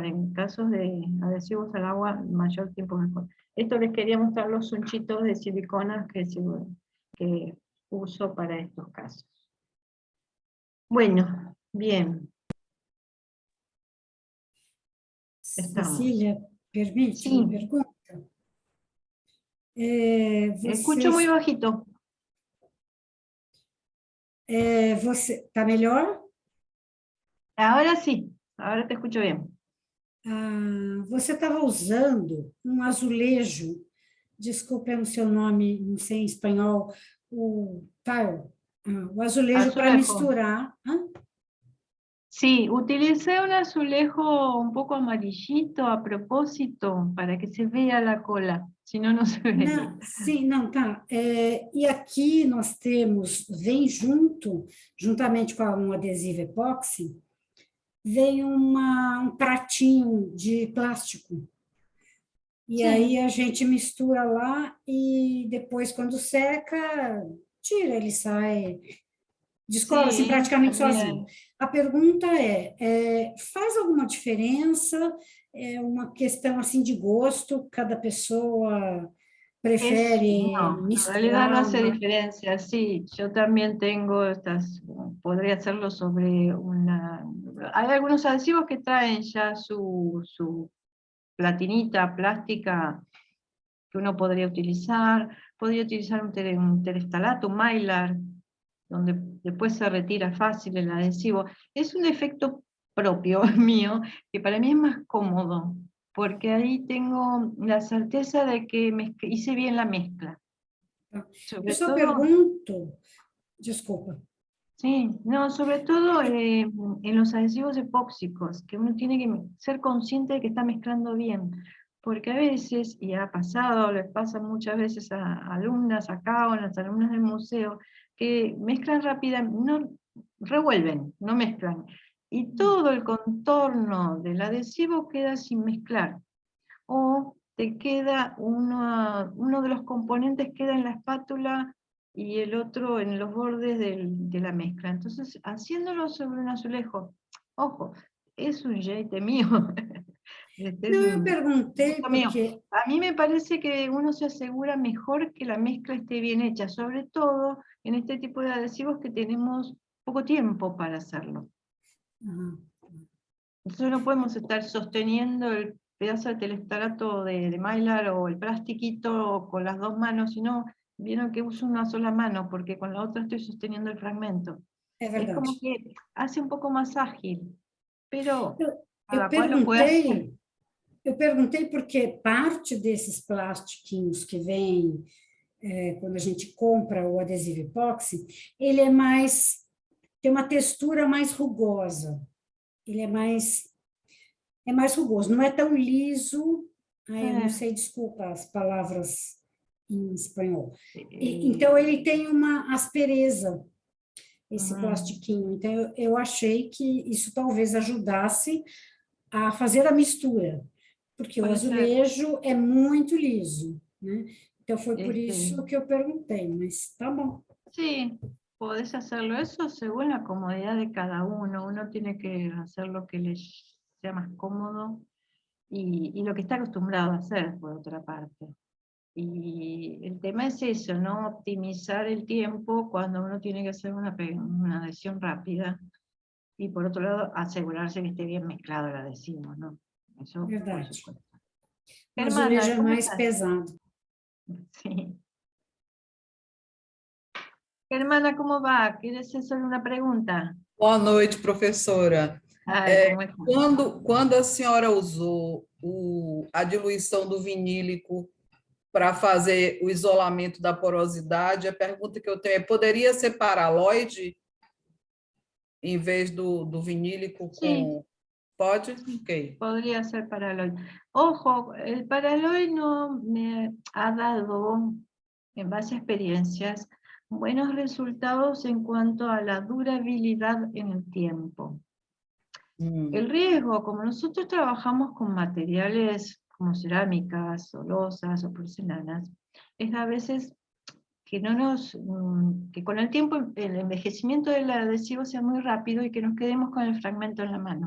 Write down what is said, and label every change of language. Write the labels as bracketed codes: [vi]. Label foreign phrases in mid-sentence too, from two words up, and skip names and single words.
[es] En casos de adhesivos al agua, mayor tiempo mejor. Esto les quería mostrar los unchitos de siliconas que uso para estos casos. Bueno, bien. Estamos. [pt] Cecília, permite [es] Sí. [pt] uma pergunta? [es] Escucho muy bajito. [pt] Você está melhor? [es] Ahora sí, ahora te escucho bien. [pt] Você estava usando um azulejo, desculpe o seu nome, não sei em espanhol, o tile, o azulejo para [es] Azulejo. [pt] misturar. [es] Sí, utilicé un azulejo un poco amarillito a propósito para que se vea la cola, si no, no se ve. [pt] Não, sim, não, tá. E aqui nós temos, vem juntamente com um adesivo epóxi, vem um pratinho de plástico. E aí a gente mistura lá e depois, quando seca, tira, ele sai, descola assim, praticamente sozinho. A pergunta faz alguma diferença? É uma questão assim de gosto, cada pessoa prefere [es] No, en [pt] misturar. [es] realidad no hace diferencia, sí, yo también tengo podría hacerlo sobre hay algunos adhesivos que traen ya su platinita plástica que uno podría utilizar un terestalato, un mylar, donde después se retira fácil el adhesivo. Es un efecto propio mío, que para mí es más cómodo, porque ahí tengo la certeza de que hice bien la mezcla. Sobre [pt] Eu só [es] todo, [pt] pergunto, desculpa. [es] sí, no, sobre todo en los adhesivos epóxicos, que uno tiene que ser consciente de que está mezclando bien, porque a veces, y ha pasado, les pasa muchas veces a alumnas acá o a las alumnas del museo, que mezclan rápidamente, no revuelven, no mezclan, y todo el contorno del adhesivo queda sin mezclar, o te queda uno de los componentes queda en la espátula y el otro en los bordes de la mezcla. Entonces, haciéndolo sobre un azulejo, ojo, es un jeite mío. Es [pt] Não, eu [es] un [pt] perguntei [es] gusto mío. [pt] porque [es] A mí me parece que uno se asegura mejor que la mezcla esté bien hecha, sobre todo en este tipo de adhesivos que tenemos poco tiempo para hacerlo. Entonces no podemos estar sosteniendo el pedazo de telestarato de Mylar o el plastiquito con las dos manos, sino vieron que uso una sola mano, porque con la otra estoy sosteniendo el fragmento. [pt] é [es] Es [pt] verdade. [es] como que hace un poco más ágil, pero [pt] Eu [es] cada cual lo puede hacer. [pt] perguntei porque parte desses plastiquinhos que vem quando a gente compra o adesivo epóxi, ele tem uma textura mais rugosa. Ele é mais rugoso, não é tão liso. Ai, eu não sei, desculpa as palavras em espanhol. Então, ele tem uma aspereza, esse plastiquinho. Então, eu achei que isso talvez ajudasse a fazer a mistura, porque o Pode ser. azulejo é muito liso, né? Então, foi por [es] Este- [pt] isso que eu perguntei, mas tá bom. [es] Sí, podés hacerlo eso según la comodidad de cada uno. Uno tiene que hacer lo que le sea más cómodo y lo que está acostumbrado a hacer, por otra parte. Y el tema es eso, ¿no? Optimizar el tiempo cuando uno tiene que hacer una adhesión rápida. Y por otro lado, asegurarse que esté bien mezclado el adhesivo, ¿no? Eso, por [pt] Verdade. [es] supuesto. [pt] O azulejo é [es] ¿cómo [pt] mais [es] estás? [pt] pesado. [es] Sí. Germana, ¿cómo va? ¿Quieres hacer una pregunta? [pt] Boa noite, professora. [es] Ay, ¿cómo estás? [pt] Quando a senhora usou a diluição do vinílico para fazer o isolamento da porosidade, a pergunta que eu tenho é: poderia ser paraloide em vez do vinílico com... [es] Sí. [pt] Pode? [es] Ok. Podría ser paraloid. Ojo, el paraloid no me ha dado, en base a experiencias, buenos resultados en cuanto a la durabilidad en el tiempo. El riesgo, como nosotros trabajamos con materiales como cerámicas o losas o porcelanas, es a veces que que con el tiempo el envejecimiento del adhesivo sea muy rápido y que nos quedemos con el fragmento en la mano.